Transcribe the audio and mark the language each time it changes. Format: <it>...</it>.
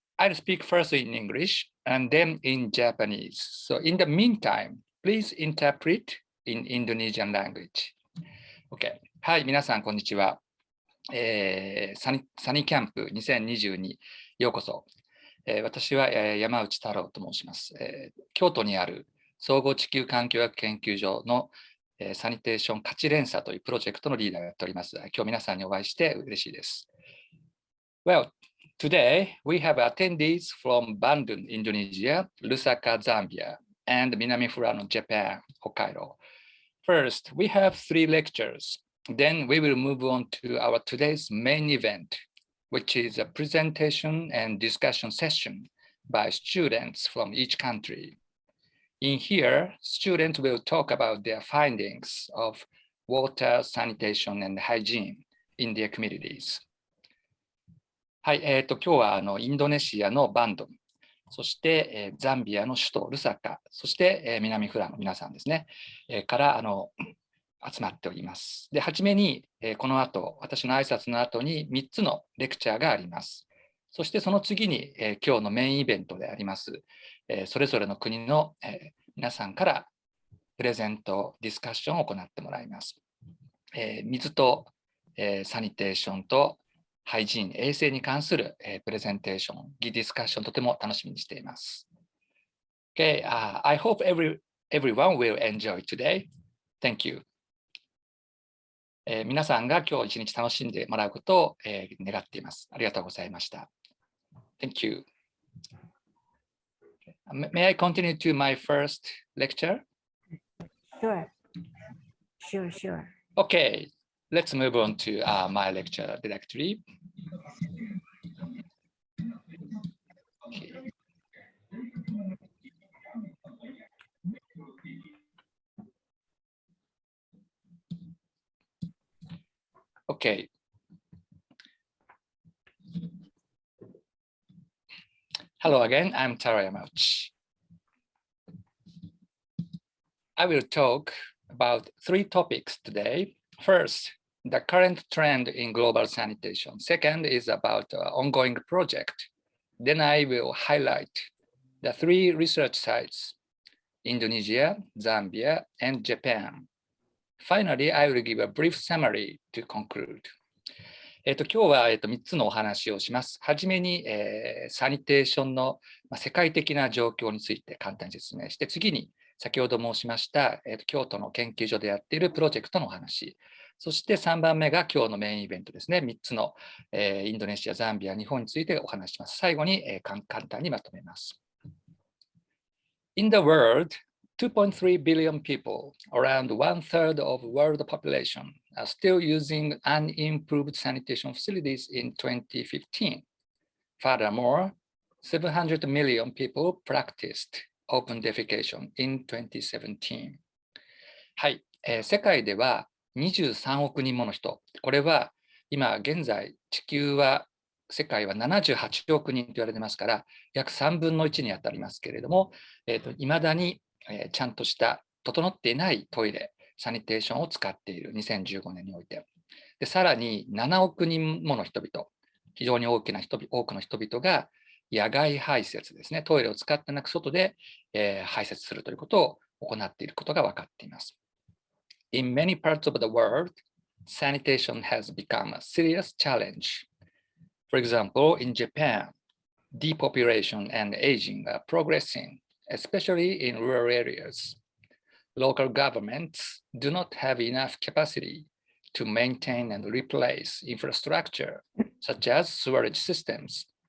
<en>I'll speak first in English and then in Japanese. So in the meantime, please interpret in Indonesian language. Okay.</en> <ja>はい、皆さん、こんにちは。サニキャンプ2022ようこそ。私は山内太郎と申します。京都にある総合地球環境学研究所のサニテーション価値連鎖というプロジェクトのリーダーをやっております。今日皆さんにお会いして嬉しいです。</ja> <en>Well, today we have attendees from Bandung, Indonesia, Lusaka, Zambia, and Minami Furano, Japan, Hokkaido. First, we have 3 lectures. Then we will move on to our today's main event, which is a presentation and discussion session by students from each country. In here, students will talk about their findings of water, sanitation, and hygiene in their communities.</en> <ja>はい、今日はインドネシアのバンドン、そして、ザンビアの首都ルサカ、そして、南フラの皆さんですね、から集まっております。で、はじめに、この後、私の挨拶の後に3つのレクチャーがあります。そしてその次に、今日のメインイベントであります、それぞれの国の、皆さんからプレゼント、ディスカッションを行ってもらいます。水と、サニテーションとハイジーン、衛生に関する、プレゼンテーション、ディスカッション、とても楽しみにしています。</ja> <en>Okay, I hope everyone will enjoy today. Thank you.</en> <ja>皆さんが今日一日楽しんでもらうことを、願っています。ありがとうございました。</ja> <en>Thank you. May I continue to my first lecture? Sure. Okay, let's move on to my lecture directly. Okay. Okay. Hello again, I'm Taro Yamauchi. I will talk about 3 topics today. First, the current trend in global sanitation. Second is about ongoing project. Then I will highlight the 3 research sites, Indonesia, Zambia, and Japan. Finally, I will give a brief summary to conclude.</en> <ja>今日は3つのお話をします。はじめに、サニテーションの世界的な状況について簡単に説明して、次に先ほど申しました、京都の研究所でやっているプロジェクトのお話、そして3番目が今日のメインイベントですね。 3つの、インドネシア、ザンビア、日本についてお話します。最後に、簡単にまとめます。</ja> <en>In the world, 2.3 billion people, around 1/3 of world population, are still using unimproved sanitation facilities in 2015. Furthermore, 700 million people practiced open defecation in 2017.</en> <ja>はい、世界では23億人もの人、これは今現在地球は世界は78億人と言われてますから、約3分の1に当たりますけれども、いまだにちゃんとした整っていないトイレ、サニテーションを使っている2015年において。でさらに7億人もの人々、非常に多くの人々が野外排泄ですね、トイレを使ってなく外で、排泄するということを行っていることが分かっています。</ja> <en>In many parts of the world, sanitation has become a serious challenge. For example, in Japan, depopulation and aging are progressing, especially in rural areas. Local governments do not have enough capacity to maintain and replace infrastructure, such as sewerage systems.</en>